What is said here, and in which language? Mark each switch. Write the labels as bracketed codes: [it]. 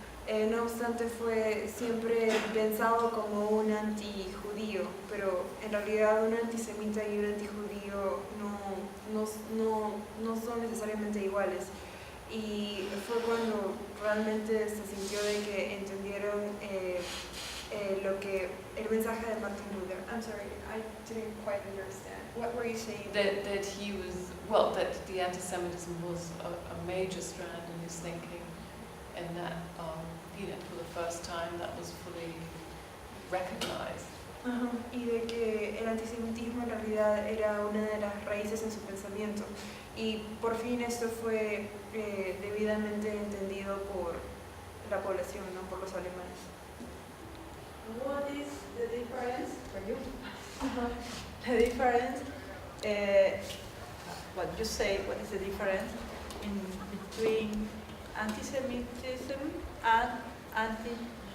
[es] No obstante, fue siempre pensado como un antijudío, pero en realidad un antisemita y un antijudío no son necesariamente iguales. Y fue cuando realmente se sintió de que entendieron lo que el mensaje de Martin Luther. [en] I'm sorry, I didn't quite understand. What were you saying? That he was, well, that the anti-Semitism was a major strand in his thinking, and that, for the first time, that was fully recognized. [es] Y de que el antisemitismo en realidad era una de las raíces en su pensamiento. Y por fin esto fue debidamente entendido por la población, no por los alemanes. [en] What is the difference for you? The difference, what you say, what is the difference between anti-Semitism and anti-Judaism?